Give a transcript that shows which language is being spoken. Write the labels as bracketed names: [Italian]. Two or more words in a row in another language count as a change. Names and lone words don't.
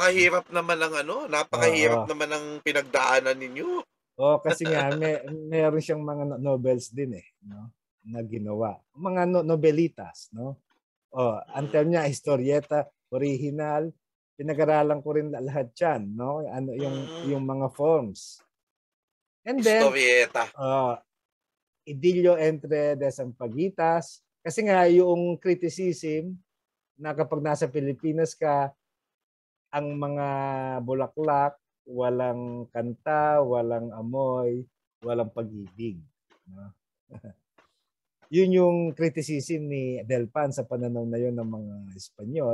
[Filipino] Napakahirap naman ng napakahirap naman ng pinagdaanan ninyo. Kasi nga meron siyang mga novels din no, na ginawa. Mga nobelitas, no. Ang term niya historieta original. Pinag-aralan ko rin lahat 'yan, no. Ano yung mga forms. [English] And then [Filipino] Historieta. idilio entre desampagitas kasi nga yung criticism na kapag nasa Pilipinas ka, ang mga bulaklak, walang kanta, walang amoy, walang pag-ibig. No? Yun yung criticism ni Delpan sa pananaw na yun ng mga Espanyol.